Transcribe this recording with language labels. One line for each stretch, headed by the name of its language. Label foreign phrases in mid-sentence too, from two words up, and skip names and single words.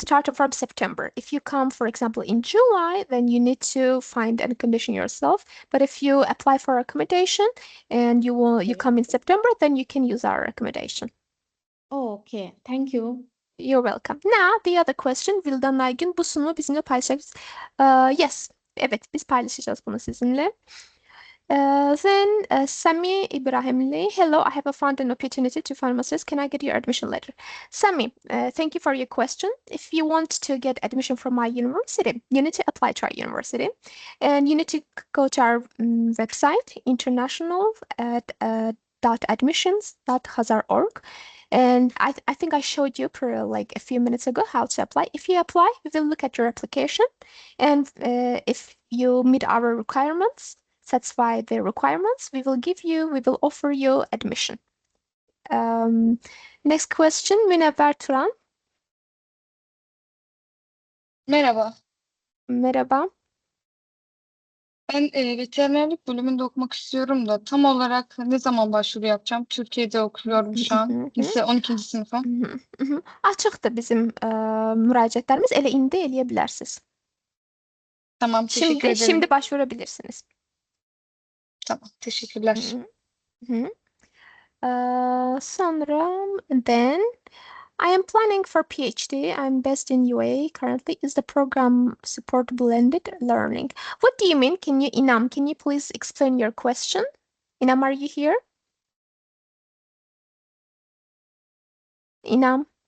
English: starting from September. If you come, for example, in July, then you need to find an accommodation yourself. But if you apply for accommodation and you Okay. come in September, then you can use our accommodation. Oh, okay. Thank you. You're welcome. Now, the other question,
Turkish: Vildan Aygün bu sunumu bizimle paylaşacağız. Yes, evet, biz paylaşacağız bunu sizinle.
English: Then Sami Ibrahimli, hello, I have found an opportunity to find masters. Can I get your admission letter? Sami, thank you for your question. If you want to get admission from my university, you need to apply to our university, and you need to go to our website, international at .admissions.hazar.org. And I think I showed you for like a few minutes ago how to apply. If you apply, we will look at your application, and if you meet our requirements, satisfy the requirements, we will offer you admission. Um, Next question,
Turkish: Münevver Turan. Merhaba. Merhaba. Ben veterinerlik bölümünde okumak istiyorum da tam olarak ne zaman başvuru yapacağım? Türkiye'de okuyorum şu an. Lise 12. sınıfım.
Azerbaijani: Açıqdır bizim müraciətlərimiz. Elə indi eləyə bilərsiniz.
Turkish: Tamam, teşekkür ederim. Şimdi başvurabilirsiniz. Tamam, teşekkürler. Sonra,
English: then I am planning for PhD. I'm based in UAE currently. Is the program support blended learning? What do you mean? Inam, can you please explain your question? Inam, are you here? Inam?